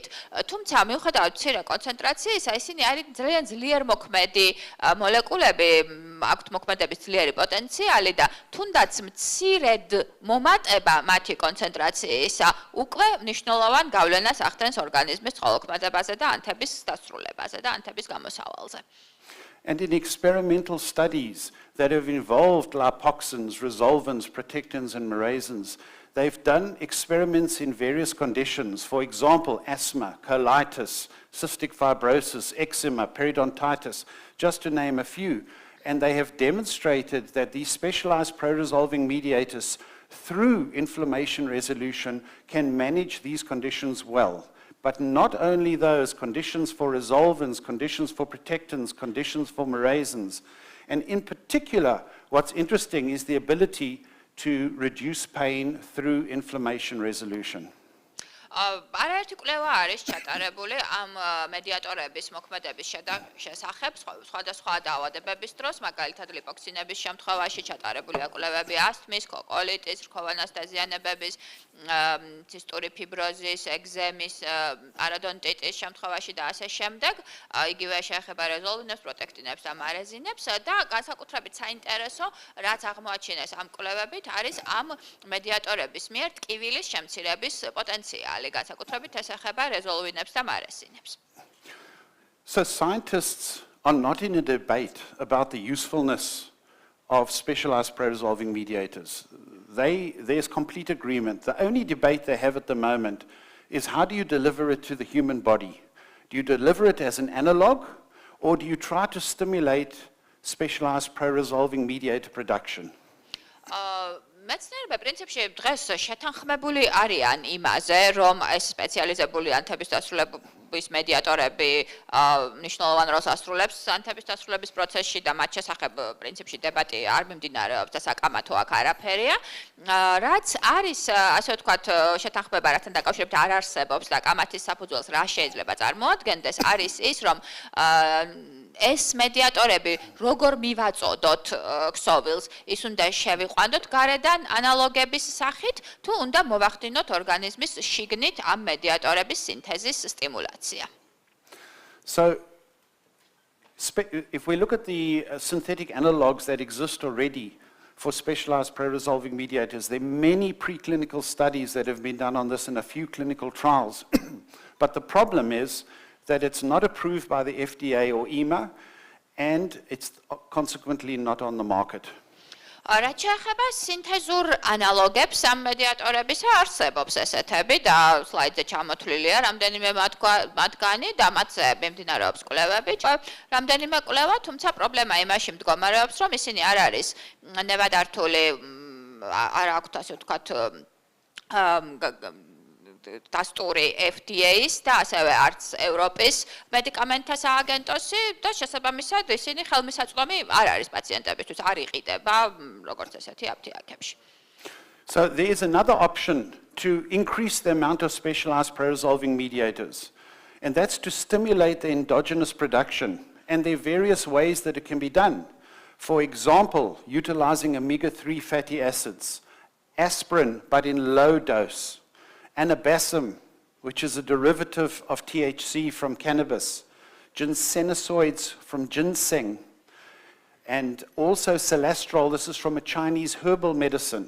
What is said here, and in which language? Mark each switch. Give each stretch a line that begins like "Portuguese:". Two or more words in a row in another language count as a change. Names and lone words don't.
Georgian: თუმცა მიუხედავად მცირე კონცენტრაციისა, ისინი არის ძალიან ძლიერ მოქმედი მოლეკულები, აქვთ მოქმედების ძლიერი პოტენციალი და თუნდაც მცირედ მომატება მათი კონცენტრაციისა უკვე მნიშვნელოვან გავლენას ახდენს ორგანიზმის წყალოქმედებაზე და ანთების დასრულებაზე და ანთების გამოსავალზე.
English: And in experimental studies that have involved lipoxins, resolvins, protectins, and murasins, they've done experiments in various conditions. For example, asthma, colitis, cystic fibrosis, eczema, periodontitis, just to name a few. And they have demonstrated that these specialized pro-resolving mediators, through inflammation resolution, can manage these conditions well. But not only those, conditions for resolvins, conditions for protectins, conditions for murasins. And in particular, what's interesting is the ability to reduce pain through inflammation resolution.
Georgian: არაერთი კვლევა არის ჩატარებული ამ მედიატორების მოქმედების შესახებ სხვადასხვა დაავადებების დროს, მაგალითად ლიპოქსინების შემთხვევაში ჩატარებულია კვლევები ასთმის, კოკოლიტის, რქოვანას დაზიანებების, ცისტური ფიბროზის, ეგზემის, პაროდონტიტის შემთხვევაში და ასე შემდეგ. იგივე შეეხება რეზოლვინებს, პროტექტინებს და მარეზინებს და განსაკუთრებით საინტერესო, რაც აღმოაჩინეს ამ კვლევებით, არის ამ მედიატორების მიერ ტკივილის შემცირების პოტენციალი.
English: So scientists are not in a debate about the usefulness of specialized pro-resolving mediators. There's complete agreement. The only debate they have at the moment is how do you deliver it to the human body? Do you deliver it as an analog, or do you try to stimulate specialized pro-resolving mediator production?
Georgian: მეცნიერები პრინციპში დღეს შეთანხმებული არიან იმაზე, რომ ეს სპეციალიზებული ანთების დასრულების მედიატორები მნიშვნელოვან როლს ასრულებს ანთების დასრულების პროცესში და მათ შესახებ პრინციპში დებატი არ მიმდინარეობს და საკამათო აქ არაფერია. რაც არის, ასე ვთქვათ, შეთანხმება, რასთან დაკავშირებით არ არსებობს და კამათის საფუძველს რა შეიძლება წარმოადგენდეს, არის ის, რომ ეს მედიატორები როგორ მივაწოდოთ ქსოვილს, ის უნდა შევიყვანოთ გარედან ანალოგების სახით, თუ უნდა მოვახდინოთ ორგანიზმის შიგნით ამ მედიატორების სინთეზის სტიმულაცია.
English: So, if we look at the synthetic analogs that exist already for specialized pro-resolving mediators, there are many preclinical studies that have been done on this and a few clinical trials. But the problem is that it's not approved by the FDA or EMA, and it's consequently not on the market.
Georgian: რაც შეეხება სინთეზურ ანალოგებს ამ მედიატორებისა, არსებობს ესეთები და სლაიდზე ჩამოთვლილია რამდენიმე მათგანი და მათზე მიმდინარეობს კვლევები. რამდენიმე კვლევა, თუმცა პრობლემა იმაში მდგომარეობს, რომ ისინი არ არის ნებადართული, არ აქვთ ასე ვთქვათ დასტური FDA-ს და ასევე არც ევროპის მედიკამენტთა სააგენტოსი და შესაბამისად ისინი ხელმისაწვდომი არ არის პაციენტებისთვის, არ იყიდება როგორც ესეთი აფთიაქებში.
English: So there is another option to increase the amount of specialized pro-resolving mediators, and that's to stimulate the endogenous production, and there are various ways that it can be done. For example, utilizing omega-3 fatty acids, aspirin but in low dose, anabasum which is a derivative of THC from cannabis, ginsenosinoids from ginseng, and also celastrol, this is from a Chinese herbal medicine.